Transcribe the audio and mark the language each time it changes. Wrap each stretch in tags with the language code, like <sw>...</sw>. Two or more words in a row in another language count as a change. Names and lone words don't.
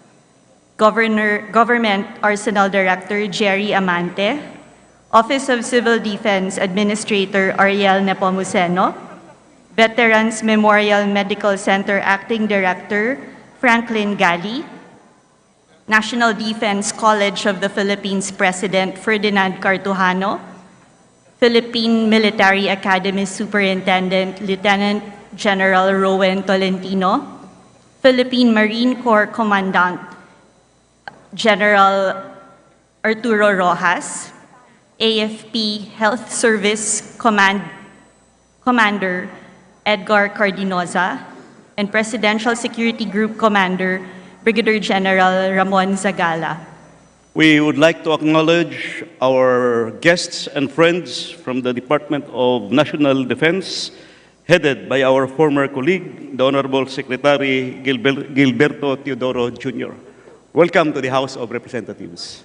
<en>Government Arsenal Director Jerry Amante, Office of Civil Defense Administrator Ariel Nepomuceno, Veterans Memorial Medical Center Acting Director Franklin Gali, National Defense College of the Philippines President Ferdinand Cartujano, Philippine Military Academy Superintendent Lieutenant General Rowen Tolentino, Philippine Marine Corps Commandant General Arturo Rojas, AFP Health Service Commander Edgar Cardinoza, and Presidential Security Group Commander Brigadier General Ramon Zagala. We would like to acknowledge our guests and friends from the Department of National Defense, headed by our former colleague, the Honorable Secretary Gilberto Teodoro Jr. Welcome to the House of Representatives.</en>